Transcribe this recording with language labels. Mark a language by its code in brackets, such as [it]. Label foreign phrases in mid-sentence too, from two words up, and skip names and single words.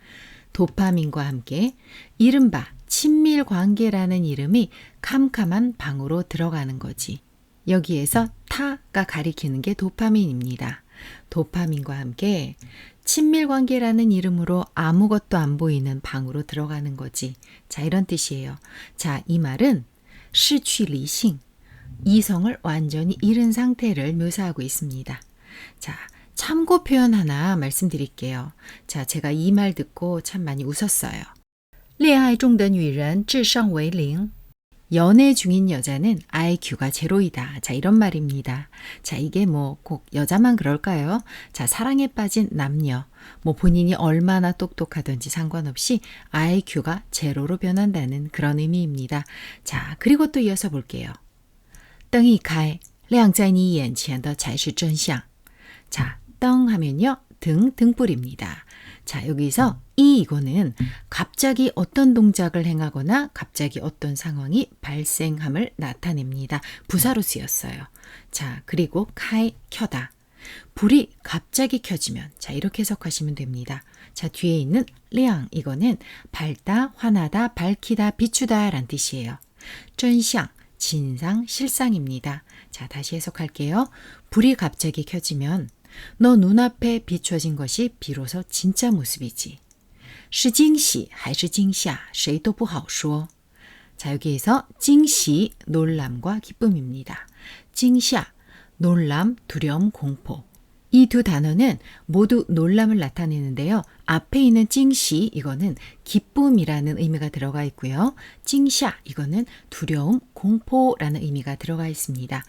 [ko] 도파민과 함께 이른바 친밀 관계라는 이름이 캄캄한 방으로 들어가는 거지. 여기에서 타가 가리키는 게 도파민입니다. 도파민과 함께 친밀관계라는 이름으로 아무것도 안 보이는 방으로 들어가는 거지. 자, 이런 뜻이에요. 자, 이 말은 [zh] 失去理性, [ko] 이성을 완전히 잃은 상태를 묘사하고 있습니다. 자, 참고 표현 하나 말씀드릴게요. 자, 제가 이 말 듣고 참 많이 웃었어요. [zh] 恋爱中的女人智商为零. [ko] 연애 중인 여자는 IQ가 제로이다. 자, 이런 말입니다. 자, 이게 뭐 꼭 여자만 그럴까요? 자, 사랑에 빠진 남녀. 뭐 본인이 얼마나 똑똑하든지 상관없이 IQ가 제로로 변한다는 그런 의미입니다. 자, 그리고 또 이어서 볼게요. [zh] 灯一开亮在你眼前的才是真相. [ko] 자, 灯 하면요. 등불입니다. 자, 여기서 이거는 갑자기 어떤 동작을 행하거나 갑자기 어떤 상황이 발생함을 나타냅니다. 부사로 쓰였어요. 자, 그리고 카이 켜다. 불이 갑자기 켜지면 자, 이렇게 해석하시면 됩니다. 자, 뒤에 있는 량 이거는 밝다, 환하다, 밝히다, 비추다 라는 뜻이에요. 真相 진상, 실상입니다. 자, 다시 해석할게요. 불이 갑자기 켜지면 너 눈앞에 비춰진 것이 비로소 진짜 모습이지. [zh] 是惊喜还是惊吓谁都不好说. [ko] 자, 여기에서 惊喜, 놀람과 기쁨입니다. 惊吓, 놀람, 두려움, 공포. 이 두 단어는 모두 놀람을 나타내는데요. 앞에 있는 惊喜 이거는 기쁨이라는 의미가 들어가 있고요. 惊吓 이거는 두려움, 공포라는 의미가 들어가 있습니다.